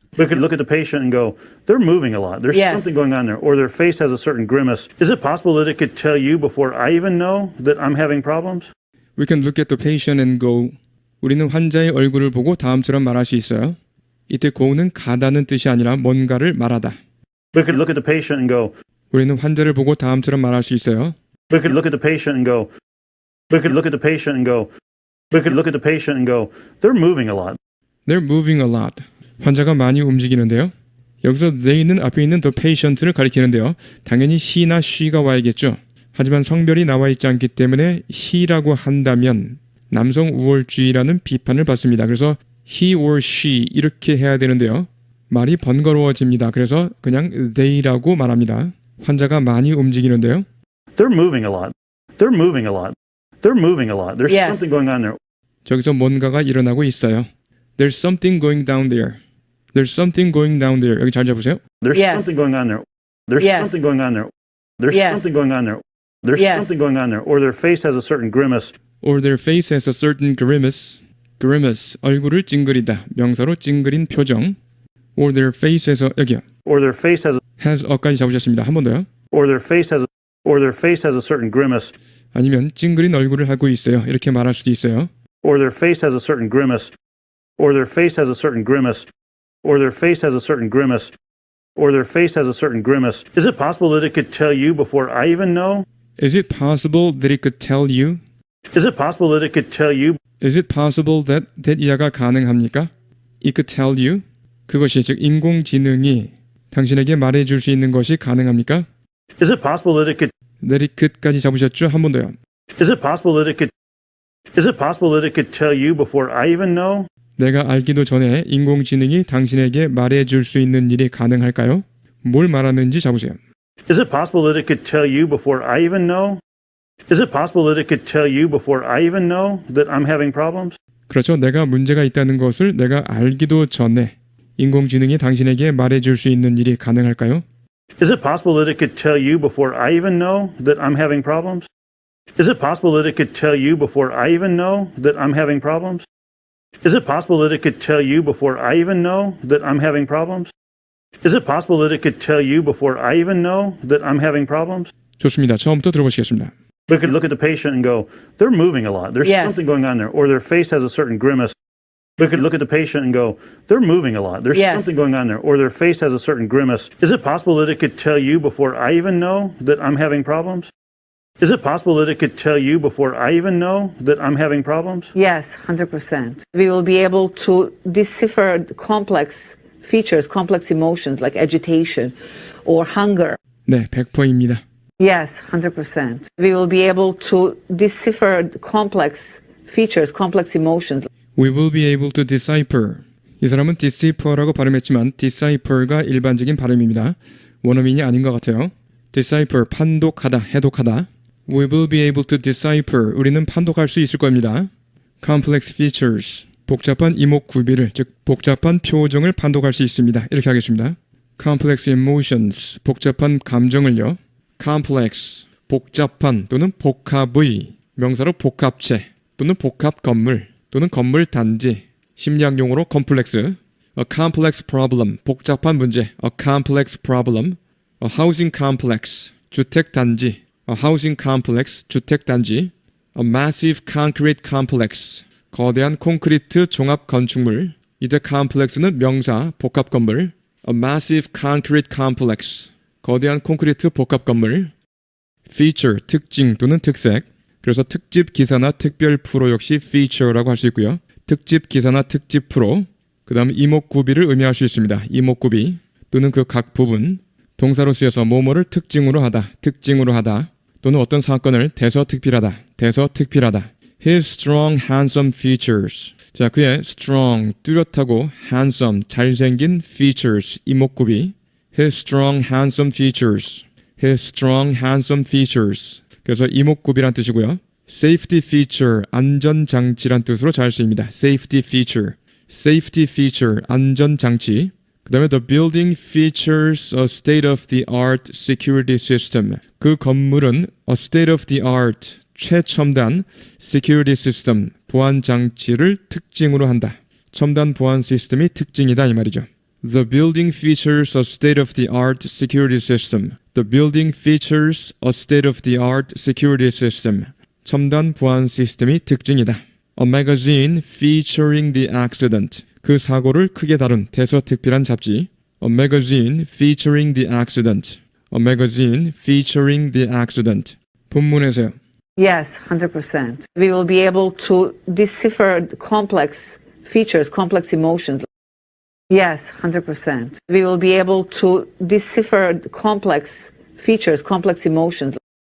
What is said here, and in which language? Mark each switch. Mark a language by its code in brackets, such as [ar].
[en] We could look at the patient and go, they're moving a lot. There's something going on there. Or their face has a certain grimace. Is it possible that it could tell you before I even know that I'm having problems? We can look at the patient and go. [ko] 우리는 환자의 얼굴을 보고 다음처럼 말할 수 있어요. 이때 go는 가다는 뜻이 아니라 뭔가를 말하다. [en] We could look at the patient and go. [ko] 우리는 환자를 보고 다음처럼 말할 수 있어요. [en] We could look at the patient and go. We could look at the patient and go. We could look at the patient and go. They're moving a lot. They're moving a lot. [ko] 환자가 많이 움직이는데요. 여기서 they는 앞에 있는 the patient를 가리키는데요. 당연히 he나 she가 와야겠죠. 하지만 성별이 나와 있지 않기 때문에 he라고 한다면 남성 우월주의라는 비판을 받습니다. 그래서 [en] he or she [ko] 이렇게 해야 되는데요. 말이 번거로워집니다. 그래서 그냥 they라고 말합니다. 환자가 많이 움직이는데요. [en] They're moving a lot. They're moving a lot. They're moving a lot. There's something going on there. [ko] 저기서 뭔가가 일어나고 있어요. [en] There's something going down there. There's something going down there. [ko] 여기 잘 잡으세요. [en] There's something going on there. There's something going on there. There's something going on there. There's something going on there. Or their face has a certain grimace. Or their face has a certain grimace. [ko] grimace, 얼굴을 찡그리다. 명사로 찡그린 표정. [en] or their face에서 [ko] 여기요. [en] or their face has a [ko] 까지 잡으셨습니다. 한 번 더요. [en] or their face has a certain grimace, [ko] 아니면 찡그린 얼굴을 하고 있어요. 이렇게 말할 수도 있어요. [en] or their face has a certain grimace, or their face has a certain grimace, or their face has a certain grimace, or their face has a certain grimace. Is it possible that it could tell you before I even know? Is it possible that it could tell you? Is it possible that it could tell you? Is it possible that [ko] 이하가 가능합니까? [en] It could tell you? [ko] 그것이 즉 인공지능이 당신에게 말해줄 수 있는 것이 가능합니까? [en] Is it possible that it could? That it could까지 [ko] 잡으셨죠? 한 번 더요. [en] Is it possible that it could? Is it possible that it could tell you before I even know? [ko] 내가 알기도 전에 인공지능이 당신에게 말해줄 수 있는 일이 가능할까요? 뭘 말하는지 잡으세요. [en] Is it possible that it could tell you before I even know? Is it possible that it could tell you before I even know that I'm having problems? [ko] 그렇죠. 내가 문제가 있다는 것을 내가 알기도 전에 인공지능이 당신에게 말해줄 수 있는 일이 가능할까요? [en] Is it possible that it could tell you before I even know that I'm having problems? Is it possible that it could tell you before I even know that I'm having problems? Is it possible that it could tell you before I even know that I'm having problems? Is it possible that it could tell you before I even know that I'm having problems? [ko] 좋습니다. 처음부터 들어보시겠습니다. [en] We could look at the patient and go, they're moving a lot. There's Yes. something going on there. Or their face has a certain grimace. We could look at the patient and go, they're moving a lot. There's Yes. something going on there. Or their face has a certain grimace. Is it possible that it could tell you before I even know that I'm having problems? Is it possible that it could tell you before I even know that I'm having problems? Yes, 100%. We will be able to decipher complex features, complex emotions like agitation or hunger. [ko] 네, 100%입니다. [en] Yes, 100%. We will be able to decipher complex features, complex emotions. We will be able to decipher. [ko] 이 사람은 decipher라고 발음했지만 decipher가 일반적인 발음입니다. 원어민이 아닌 것 같아요. decipher, 판독하다, 해독하다. [en] We will be able to decipher. [ko] 우리는 판독할 수 있을 겁니다. [en] complex features. [ko] 복잡한 이목구비를, 즉 복잡한 표정을 판독할 수 있습니다. 이렇게 하겠습니다. complex emotions. 복잡한 감정을요. complex. 복잡한 또는 복합의. 명사로 복합체 또는 복합 건물 또는 건물 단지. 심리학용어로 complex. [en] A complex problem. [ko] 복잡한 문제. [en] A complex problem. A housing complex. [ko] 주택 단지. [en] A housing complex. 주택 단지. A massive concrete complex. [ko] 거대한 콘크리트 종합 건축물. 이때 complex는 명사 복합 건물. [en] A massive concrete complex. [ko] 거대한 콘크리트 복합 건물. feature 특징 또는 특색. 그래서 특집 기사나 특별 프로 역시 feature라고 할 수 있고요. 특집 기사나 특집 프로. 그다음 이목구비를 의미할 수 있습니다. 이목구비 또는 그 각 부분. 동사로 쓰여서 뭐뭐를 특징으로 하다, 특징으로 하다. 또는 어떤 사건을 대서특필하다, 대서특필하다. [en] His strong, handsome features. [ko] 자, 그의 strong, 뚜렷하고 handsome, 잘생긴 features, 이목구비. [en] His strong, handsome features. His strong, handsome features. [ko] 그래서 이목구비란 뜻이고요. Safety feature, 안전장치란 뜻으로 잘 쓰입니다. [en] Safety feature. Safety feature, 안전장치. [ko] 그 다음에 [en] the building features a state-of-the-art security system. [ko] 그 건물은 a state-of-the-art, 최첨단 security system, 보안 장치를 특징으로 한다. 첨단 보안 시스템이 특징이다 이 말이죠. [en] The building features a state-of-the-art security system. The building features a state-of-the-art security system. [ko] 첨단 보안 시스템이 특징이다. [en] A magazine featuring the accident. [ko] 그 사고를 크게 다룬 대서특필한 잡지. [en] A magazine featuring the accident. A magazine featuring the accident. [ko] 본문에서요. [en] Yes, 100%. We will be able to decipher complex features, complex emotions. Yes, 100%. We will be able to decipher complex features, complex emotions.